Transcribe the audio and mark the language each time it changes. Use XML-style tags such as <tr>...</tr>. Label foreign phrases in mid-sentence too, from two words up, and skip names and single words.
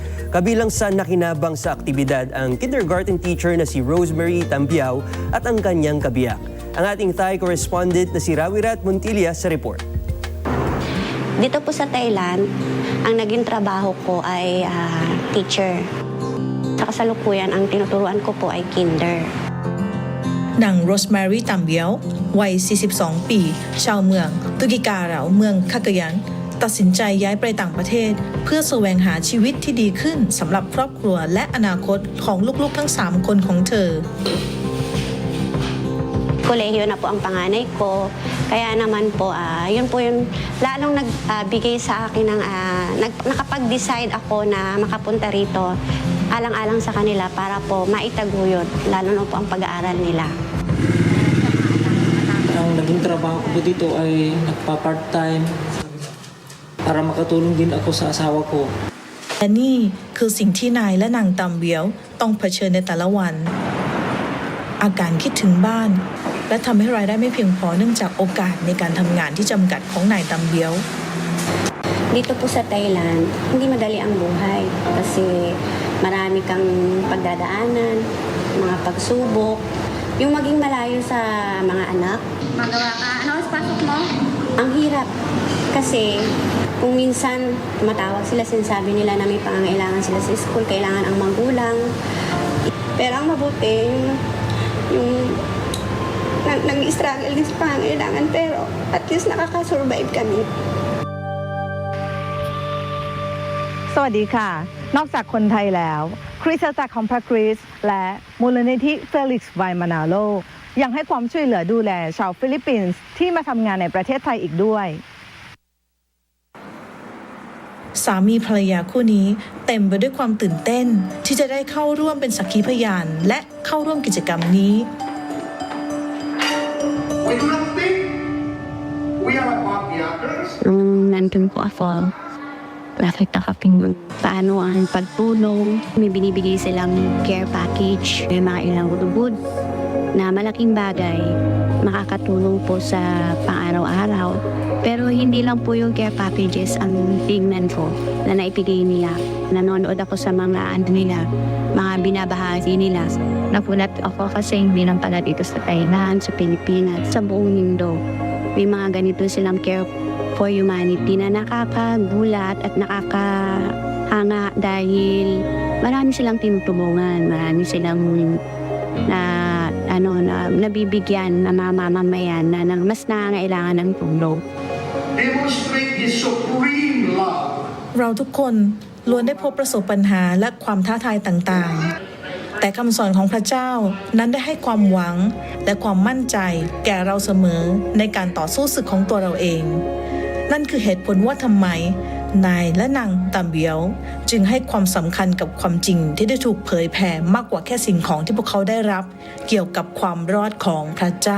<tl>Kabilang sa nakinabang sa aktibidad ang</tl> <en>kindergarten teacher</en> <tl>na si Rosemary Tambiao at ang kanyang kabiyak. Ang ating</tl> <en>Thai correspondent</en> <tl>na si Rawirat Montilla sa report. Dito po sa Thailand, ang naging trabaho ko ay teacher. Sa kasalukuyan, ang tinuturuan ko po ay kinder.</tl> <th>นางโรสแมรี่ตัมเบียววัย 42 ปี ชาวเมืองตุกิการาวเมืองคากยันตัดสินใจย้ายไปต่างประเทศเพื่อแสวงหาชีวิตที่ดีขึ้นสำหรับครอบครัวและอนาคตของลูกๆทั้ง 3 คนของเธอ</th> <tl>Kolehiyo na po ang panganay ko. Kaya naman po, yun po yung lalong nagbigay sa akin ng nakapag-decide ako na makapunta rito alang-alang sa kanila para po maitaguyod, lalo na po ang pag-aaral nila. Ang naging trabaho ko dito ay nagpa-part-time para makatulong din ako sa asawa ko.</tl> <th>และนี่คือสิ่งที่นายและนางตัมเบียวต้องเผชิญในแต่ละวัน อาการคิดถึงบ้านและทำให้รายได้ไม่เพียงพอเนื่องจากโอกาสในการทำงานที่จำกัดของนายตัมเบียว</th> <tl>Dito po sa Thailand, hindi madali ang buhay kasi marami kang pagdadaanan, mga pagsubok, yung maging malayo sa mga anak. Magawa ka, ano ang pasok mo? Ang hirap kasi kung minsan tumatawag sila, sinasabi nila na may pangangailangan sila sa school, kailangan ang magulang. Pero ang mabuti, yung nag-struggle din sa pangangailangan pero at least nakaka-survive kami.</tl> <th>สวัสดีค่ะ นอกจากคนไทยแล้วคริสตจักรของพระคริสต์และมูลนิธิเฟลิกซ์ไวมานาโลยังให้ความช่วยเหลือดูแลชาวฟิลิปปินส์ที่มาทำงานในประเทศไทยอีกด้วย สามีภรรยาคู่นี้เต็มไปด้วยความตื่นเต้นที่จะได้เข้าร่วมเป็นสักขีพยานและเข้าร่วมกิจกรรมนี้</th> <tl>Nandun po ako. Nakita kaping paano ang pagtulong. May binibigay silang</tl> <en>care package.</en> <tl>May mga ilang good na malaking bagay. Makakatulong po sa pang-araw-araw. Pero hindi lang po yung</tl> <en>care packages</en> <tl>ang tingnan ko na naipigay nila. Nanonood ako sa mga mga binabahagi nila. Napunat ako kasi hindi lang pala dito sa Thailand, sa Pilipinas, sa buong mundo. May mga ganito silang</tl> <en>care for humanity</en> <tl>na nakakagulat at nakakahanga dahil marami silang tinutulungan, marami silang na nabibigyan ng mga mamamayan na mas nangangailangan ng tulong.</tl> <en>Demonstrate the supreme love.</en> <th>เราทุกคนล้วนได้พบประสบปัญหาและความท้าทายต่างๆ แต่คำสอนของพระเจ้านั้นได้ให้ความหวังและความมั่นใจแก่เราเสมอในการต่อสู้ศึกของตัวเราเอง นั่นคือเหตุผลว่าทำไมนายและนางตามเบียวจึงให้ความสำคัญกับความจริงที่ได้ถูกเผยแผ่มากกว่าแค่สิ่งของที่พวกเขาได้รับเกี่ยวกับความรอดของพระเจ้า</th>